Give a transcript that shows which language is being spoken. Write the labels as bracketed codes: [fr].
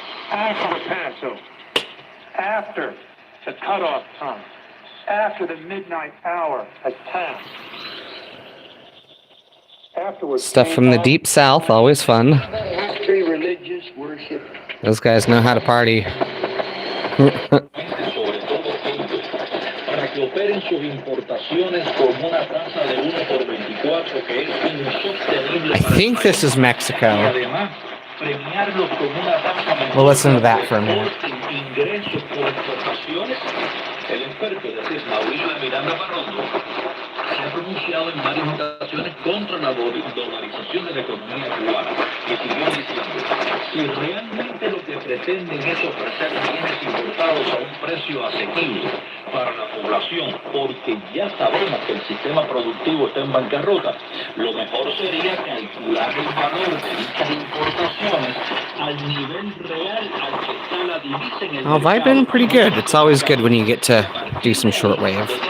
[en] After the Passover. After the cutoff time. After the midnight hour has passed. Afterwards Stuff from the deep south, always fun. Religious worship. Those guys know how to party. [es] Para que operen sus importaciones con una tasa de 1/24 que es insostenible. [en] I think this is Mexico. [es] Además, premiarlos con una tasa. [en] We'll listen to that for a minute. [es] Ingresos por exportaciones. El experto, es decir, Mauricio de Miranda Parrondo, se ha pronunciado en varias ocasiones contra la dolarización de la economía cubana y siguió diciendo, si realmente lo que pretenden es ofrecer bienes importados a un precio asequible para la población, porque ya sabemos que el sistema productivo está en bancarrota, lo mejor sería calcular el valor de dichas importaciones al nivel real al que está la divisa en el [en] Oh, I've been pretty good. It's always good when you get to do some shortwave.